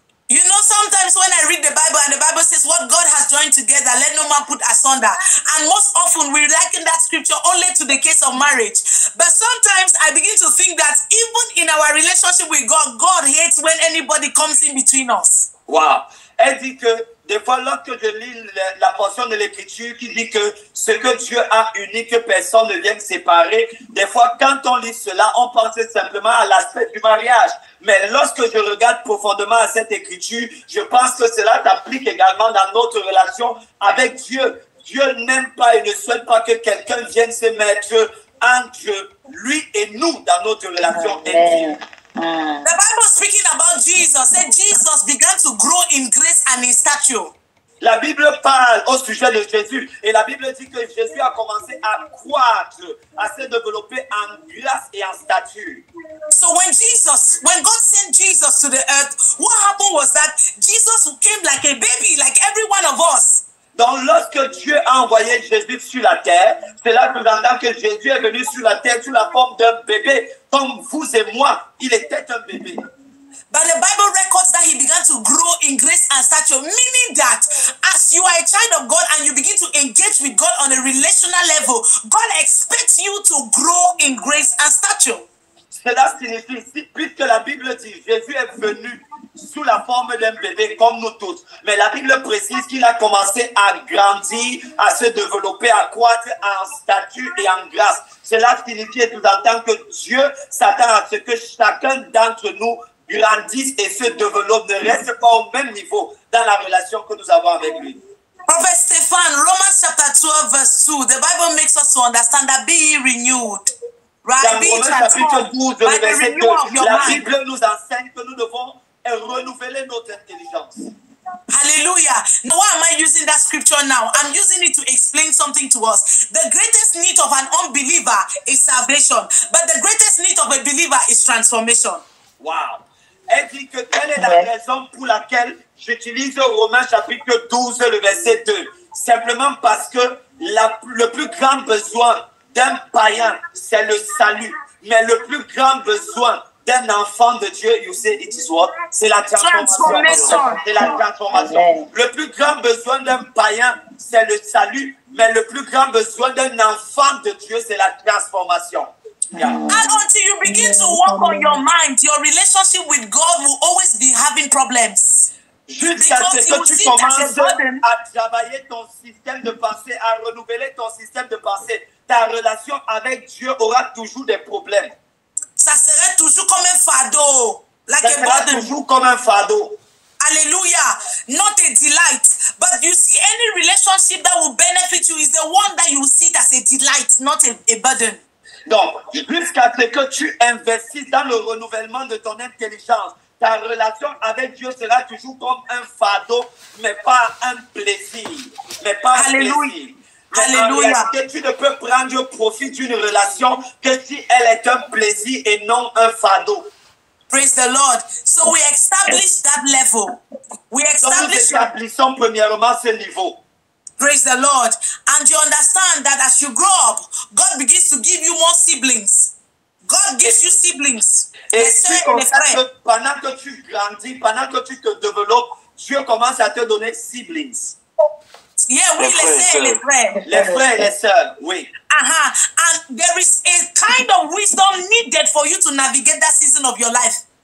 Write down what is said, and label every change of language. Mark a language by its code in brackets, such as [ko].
[en] You know, sometimes when I read the Bible and the Bible says what God has joined together, let no man put asunder. And most often we liken that scripture only to the case of marriage. But sometimes I begin to think that even in our relationship with God, God hates when anybody comes in between us. Wow. [fr] Elle dit que des fois, lorsque je lis la portion de l'Écriture qui dit que ce que Dieu a uni, que personne ne vienne séparer, des fois, quand on lit cela, on pense simplement à l'aspect du mariage. Mais lorsque je regarde profondément à cette Écriture, je pense que cela s'applique également dans notre relation avec Dieu. Dieu n'aime pas et ne souhaite pas que quelqu'un vienne se mettre entre lui et nous dans notre relation intime. [en] The Bible speaking about Jesus said Jesus began to grow in grace and in stature. [fr] La Bible parle au sujet de Jésus et la Bible dit que Jésus a commencé à croître, à se développer en grâce et en stature. [en] So when God sent Jesus to the earth, what happened was that Jesus came like a baby, like every one of us. [fr] Donc, lorsque Dieu a envoyé Jésus sur la terre, cela sous-entend que Jésus est venu sur la terre sous la forme d'un bébé, comme vous et moi. Il était un bébé. [en] But the Bible records that he began to grow in grace and stature, meaning that as you are a child of God and you begin to engage with God on a relational level, God expects you to grow in grace and stature. [fr] Cela signifie, puisque la Bible dit Jésus est venu sous la forme d'un bébé comme nous tous. Mais la Bible précise qu'il a commencé à grandir, à se développer, à croître en stature et en grâce. Cela signifie et sous-entend que Dieu s'attend à ce que chacun d'entre nous grandisse et se développe, ne reste pas au même niveau dans la relation que nous avons avec lui. [en] Prophet Stephen, Romans chapter 12 verse 2, the Bible makes us to understand that be ye renewed. Right? [fr] Dans Romains chapitre 12, le verset 2, la Bible nous enseigne que nous devons renouveler notre intelligence. [en] Hallelujah. Now, why am I using that scripture now? I'm using it to explain something to us. The greatest need of an unbeliever is salvation, but the greatest need of a believer is transformation. Wow. [fr] Elle dit que quelle est la raison pour laquelle j'utilise Romains chapitre 12, le verset 2. Simplement parce que le plus grand besoin d'un païen, c'est le salut. Mais le plus grand besoin d'un enfant de Dieu, [en] you say it is what? [fr] C'est la transformation. C'est la transformation. Le plus grand besoin d'un païen, c'est le salut. Mais le plus grand besoin d'un enfant de Dieu, c'est la transformation. Yeah. [en] And until you begin to work on your mind, your relationship with God will always be having problems. [fr] Jusqu'à ce que tu commences à travailler ton système de pensée, à renouveler ton système de pensée, ta relation avec Dieu aura toujours des problèmes. Ça serait toujours comme un fardeau. [en] Like [fr] ça sera toujours comme un fardeau. [en] Hallelujah. Not a delight. But you see, any relationship that will benefit you is the one that you see it as a delight, not a burden. [fr] Donc, jusqu'à ce que tu investisses dans le renouvellement de ton intelligence, ta relation avec Dieu sera toujours comme un fardeau, mais pas un plaisir. Mais pas un plaisir. Mais en réalité, tu ne peux prendre profit d'une relation que si elle est un plaisir et non un fardeau. [en] Praise the Lord. So we establish that level. We establish. [fr] Nous établissons premièrement ce niveau. [en] Praise the Lord. And you understand that as you grow up, God begins to give you more siblings. God gives you siblings. [fr] Et pendant que tu grandis, pendant que tu te développes, Dieu commence à te donner siblings. Yeah, oui, les frères. Les frères et les sœurs, oui. [en] And there is a kind of wisdom needed for you to navigate that season of your life.